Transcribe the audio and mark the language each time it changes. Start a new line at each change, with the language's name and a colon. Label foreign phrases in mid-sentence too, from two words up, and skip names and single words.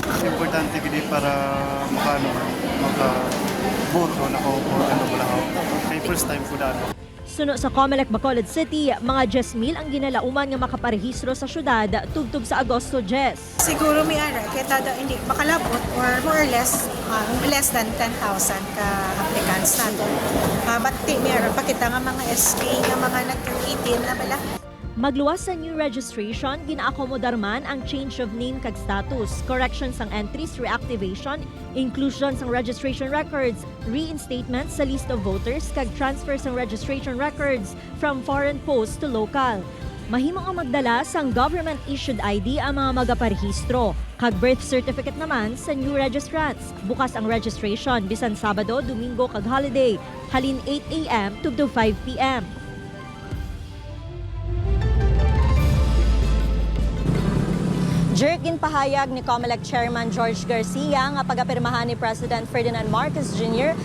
Hiligaynon: Importante gini para maka-boto na ko o ano wala ako. Kay first time ko dito. Suno sa COMELEC Bacolod City, mga 10,000 ang ginalauman nga makaparehistro sa syudad tubtob sa Agosto 10. Siguro may ara kaya tada hindi makalabot
English: or more or less less than
Hiligaynon: 10,000 ka applicants nato. Bati may ara pakita nga mga SK nga mga nag-18 na bala. Magluwas sa
English: new registration,
Hiligaynon: ginaakomodar man ang
English: change of name
Hiligaynon: kag status, correction sang entries, reactivation, inclusion sang
English: registration records,
Hiligaynon: reinstatement sa
English: list of voters
Hiligaynon: kag transfer sang
English: registration records from foreign post to local.
Hiligaynon: Mahimo nga magdala sang government-issued ID ang mga magaparehistro, kag birth certificate naman sa
English: new registrants.
Hiligaynon: Bukas ang registration bisan Sabado, Domingo kag holiday, halin 8 AM to 5 PM. Jerkin pahayag ni COMELEC Chairman George Garcia nga pagapirmahan ni President Ferdinand Marcos Jr.